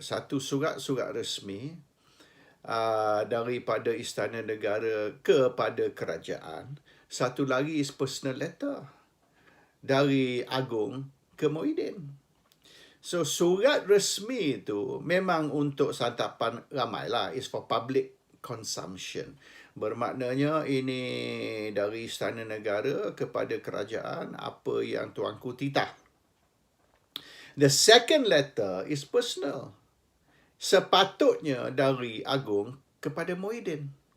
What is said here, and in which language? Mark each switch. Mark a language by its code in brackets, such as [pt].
[ms] Satu surat resmi daripada Istana Negara kepada kerajaan. Satu lagi [en] is personal letter [ms] dari Agong ke Muhyiddin. So, surat resmi itu memang untuk santapan ramai lah. [en] It's for public consumption. [ms] Bermaknanya ini dari Istana Negara kepada kerajaan apa yang tuanku titah. [en] The second letter is personal. [ms] Sepatutnya dari Agong kepada Muhyiddin.